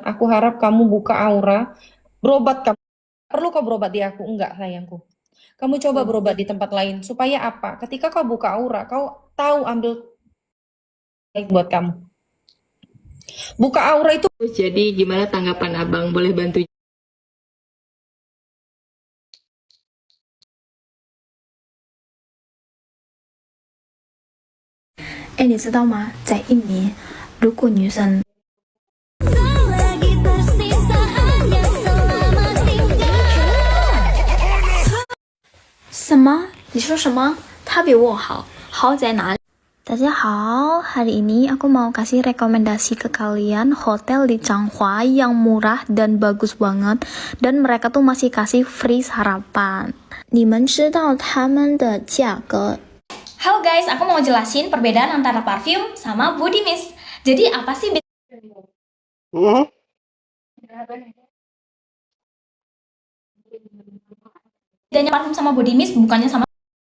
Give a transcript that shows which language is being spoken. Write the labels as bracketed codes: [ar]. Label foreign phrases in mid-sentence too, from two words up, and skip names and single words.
[id] Aku harap kamu buka aura, berobat kamu. Perlu kau berobat di aku? Enggak, sayangku. Kamu coba berobat di tempat lain. Supaya apa? Ketika kau buka aura, kau tahu ambil baik buat kamu. Buka aura itu. Jadi gimana tanggapan abang? Boleh bantu? [zh] 哎，你知道吗？在印尼，如果女生 什么？你说什么？他比我好，好在哪里？大家好, [id] hari ini aku mau kasih rekomendasi ke kalian hotel di Changhua yang murah dan bagus banget dan mereka tuh masih kasih free sarapan. [zh] 你们知道他们的价格 [id] Halo guys, aku mau jelasin perbedaan antara parfum sama body mist. Jadi apa sih bedanya parfum sama body mist? Bukannya sama